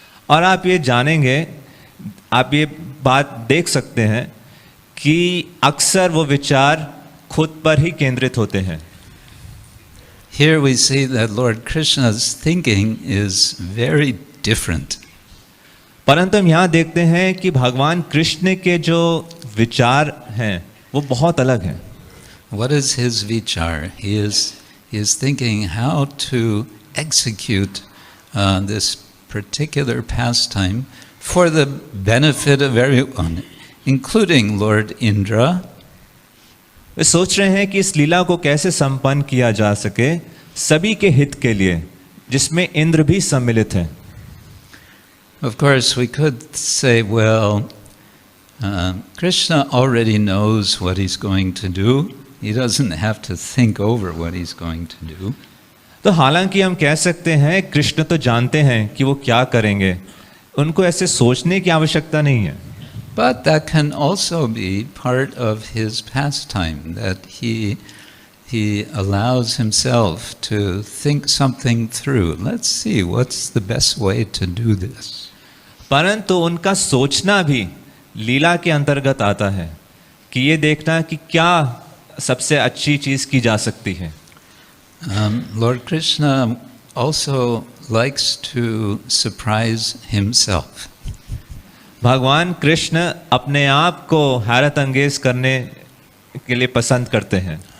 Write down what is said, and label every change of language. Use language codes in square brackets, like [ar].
[hi] और आप ये जानेंगे, आप ये बात देख सकते हैं कि अक्सर वो विचार खुद पर ही केंद्रित होते हैं. [en] Here we see that Lord Krishna's thinking is very different. [hi] परंतु हम यहाँ देखते हैं कि भगवान कृष्ण के जो विचार हैं वो बहुत अलग हैं. [en] What is his vichar? He is thinking how to execute this particular pastime for the benefit of everyone, including Lord Indra. [hi] वे सोच रहे हैं कि इस लीला को कैसे संपन्न किया जा सके सभी के हित के लिए, जिसमें इंद्र भी सम्मिलित हैं. [en] Of course, we could say, well, Krishna already knows what he's going to do. He doesn't have to think over what he's going to do. [hi] तो हालांकि हम कह सकते हैं कृष्ण तो जानते हैं कि वो क्या करेंगे, उनको ऐसे सोचने की आवश्यकता नहीं है. [en] But that can also be part of his pastime, that he allows himself to think something through. Let's see what's the best way to do this. [hi] परंतु उनका सोचना भी लीला के अंतर्गत आता है कि ये देखना कि क्या सबसे अच्छी चीज की जा सकती है. [en] Lord Krishna also likes to surprise himself. [hi] भगवान कृष्ण अपने आप को हैरत अंगेज करने के लिए पसंद करते हैं.